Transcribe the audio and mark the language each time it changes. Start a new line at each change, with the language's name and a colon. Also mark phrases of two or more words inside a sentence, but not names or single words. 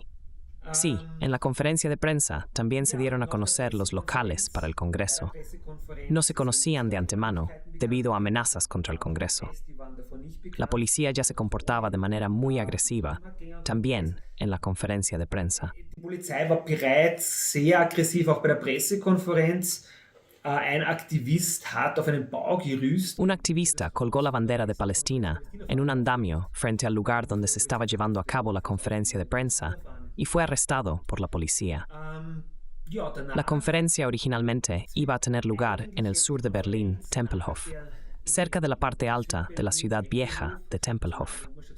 Spanish: Sí, en la conferencia de prensa también se dieron a conocer los locales para el congreso. No se conocían de antemano, debido a amenazas contra el congreso. La policía ya se comportaba de manera muy agresiva, también en la conferencia de prensa.
German: Die Polizei war bereits sehr aggressiv, auch bei der Pressekonferenz. Ein Aktivist hat auf einen Baugerüst.
Spanish: Un activista colgó la bandera de Palestina en un andamio frente al lugar donde se estaba llevando a cabo la conferencia de prensa y fue arrestado por la policía. La conferencia originalmente iba a tener lugar en el sur de Berlín, Tempelhof, cerca de la parte alta de la ciudad vieja de Tempelhof.